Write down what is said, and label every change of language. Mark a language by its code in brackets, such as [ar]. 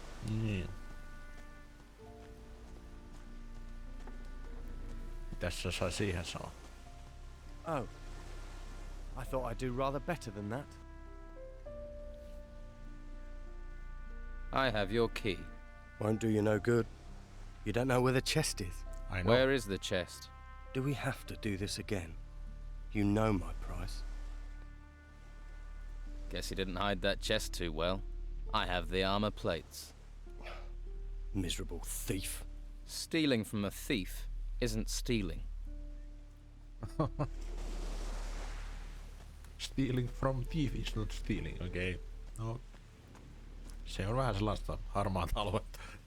[fi] Niin. Mitäs sä sai siihen sanoa? [en] Oh. I thought I'd do rather better than that. I have your key. Won't do you no good. You don't know where the chest is. I know. Where is the chest? Do we have to do this again? You know my price. Guess you didn't hide that chest too well. I have the armor plates. Miserable thief. Stealing from a thief isn't stealing. Stealing from thief is not stealing, okei. Okay. No. [fi] Se on vähän sellaista harmaata aluetta.